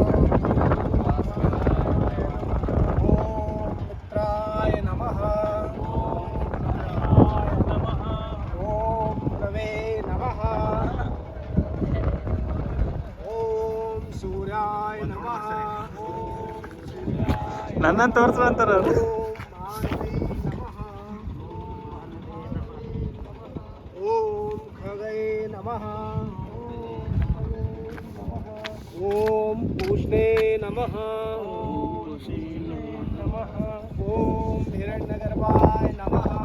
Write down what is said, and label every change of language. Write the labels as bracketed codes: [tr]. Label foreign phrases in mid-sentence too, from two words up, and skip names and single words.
[sa] ओम मित्राय नमः। ओम रवे नमः। ओम सूर्याय नमः। [kn] ನನ್ನನ್ನು ತೋರಿಸು ಅಂತಾರೆ ಅವರು. [sa] ओम खगये नमः। ओम पूष्णे नमः। ओम हिरण्यगर्भाय नमः।